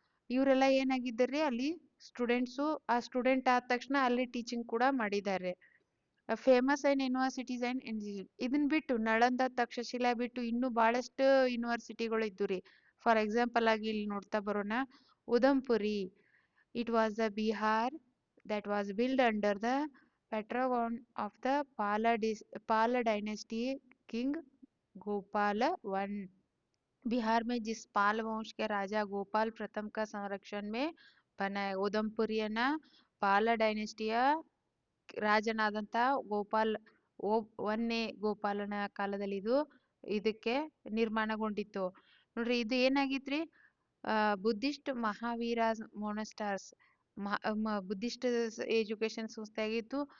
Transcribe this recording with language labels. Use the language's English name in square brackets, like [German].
[Kannada] ಇವರೆಲ್ಲ ಏನಾಗಿದ್ದಾರ್ರಿ ಅಲ್ಲಿ ಸ್ಟೂಡೆಂಟ್ಸು. ಆ ಸ್ಟೂಡೆಂಟ್ ಆದ ತಕ್ಷಣ ಅಲ್ಲಿ ಟೀಚಿಂಗ್ ಕೂಡ ಮಾಡಿದ್ದಾರೆ. [English] Famous and universities and institute. [Kannada] ಇದನ್ ಬಿಟ್ಟು ನಳಂದ, ತಕ್ಷಶಿಲಾ ಬಿಟ್ಟು ಇನ್ನೂ ಬಹಳಷ್ಟು ಯೂನಿವರ್ಸಿಟಿಗಳು ಇದ್ದು ರೀ. [English] for example [Kannada] ಆಗಿ ಇಲ್ಲಿ ನೋಡ್ತಾ ಬರೋಣ, ಉದಂಪುರಿ. [English] It was the Bihar that was built under the patron of the Pala dynasty king Gopal I. [Hindi] Bihar में जिस पाल वंश के राजा गोपाल प्रथम का संरक्षण में बना है. [Kannada] ಉದಂಪುರಿಯನ್ನ ಪಾಲ ಡೈನೆಸ್ಟಿಯ ರಾಜನಾದಂತ ಗೋಪಾಲ್ ಒಂದನೇ ಗೋಪಾಲನ ಕಾಲದಲ್ಲಿ ಇದಕ್ಕೆ ನಿರ್ಮಾಣಗೊಂಡಿತ್ತು. ನೋಡ್ರಿ, ಇದು ಏನಾಗಿತ್ರಿ, ಬುದ್ಧಿಸ್ಟ್ ಮಹಾವೀರ ಮೊನಸ್ಟರ್ಸ್, ಬುದ್ಧಿಸ್ಟ್ ಎಜುಕೇಶನ್ ಸಂಸ್ಥೆ ಆಗಿತ್ತು.